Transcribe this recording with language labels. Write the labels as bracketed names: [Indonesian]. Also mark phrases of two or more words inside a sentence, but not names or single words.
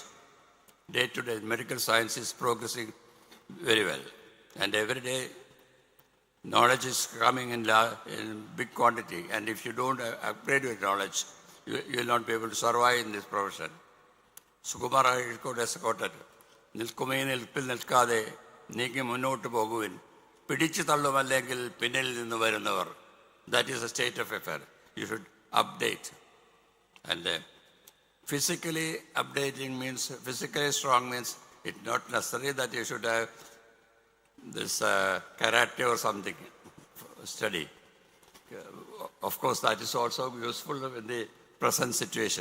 [English] Day to day, medical science is progressing very well. And every day, knowledge is coming in big quantity. And if you don't upgrade your knowledge, you will not be able to survive in this profession. Sukumara has quoted, [Malayalam] "നിൽക്കുമീ നിൽപ്പിൽ നിൽക്കാതെ, നീങ്ങി മുന്നോട്ടു പോകുവിൻ, പിടിച്ചു തള്ളുമല്ലെങ്കിൽ പിന്നിൽ നിന്നു വരുന്നവർ." [English] That is the state of affairs. You should update. And physically updating means, physically strong means, it's not necessary that you should have this karate or something study. Of course, that is also useful in the present situation.